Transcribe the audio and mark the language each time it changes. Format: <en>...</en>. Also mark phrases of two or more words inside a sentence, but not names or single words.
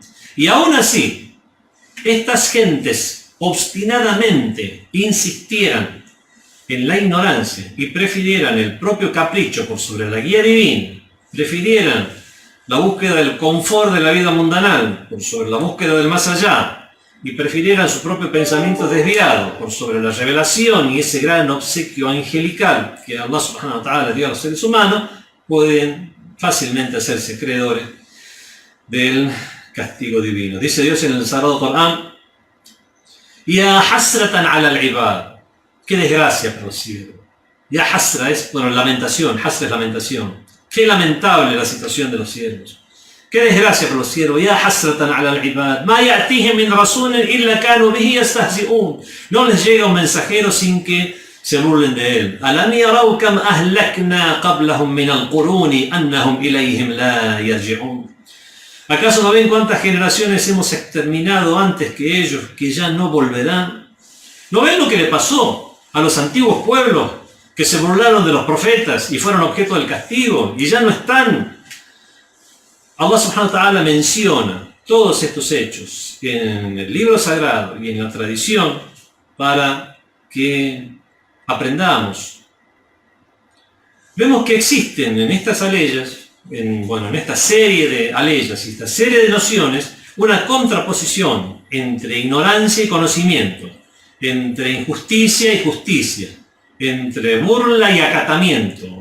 <es>Y aún así, estas gentes obstinadamente insistieran en la ignorancia y prefirieran el propio capricho por sobre la guía divina, prefirieran la búsqueda del confort de la vida mundanal por sobre la búsqueda del más allá, y prefirieran su propio pensamiento desviado por sobre la revelación y ese gran obsequio angelical que</es> <ar>الله سبحانه وتعالى</ar> <es>dio a los seres humanos, pueden fácilmente hacerse creedores del castigo divino. Dice Dios en el Sagrado Corán:</es> <ar>يا حسرة على العباد,</ar> <es>qué desgracia para los siervos.</es> <ar>يا حسرة</ar> <es>es, bueno, lamentación, hasra es lamentación. Qué lamentable la situación de los siervos. Qué desgracia para los siervos.</es> <ar>يا حسرة على العباد ما يأتيهم من رسول إلا كانوا به يستهزئون.</ar> <es>No les llega un mensajero sin que se burlen de él.</es> <ar>ألم يروا كم أهلكنا قبلهم من القرون أنهم إليهم لا يرجعون.</ar> <es>¿Acaso no ven cuántas generaciones hemos exterminado antes que ellos, que ya no volverán? ¿No ven lo que le pasó a los antiguos pueblos que se burlaron de los profetas y fueron objeto del castigo y ya no están?</es> <ar>الله سبحانه وتعالى</ar> <es>menciona todos estos hechos en el libro sagrado y en la tradición para que aprendamos. Vemos que existen en estas aleyas, en esta serie de aleyas y esta serie de nociones, una contraposición entre ignorancia y conocimiento, entre injusticia y justicia, entre burla y acatamiento.</es>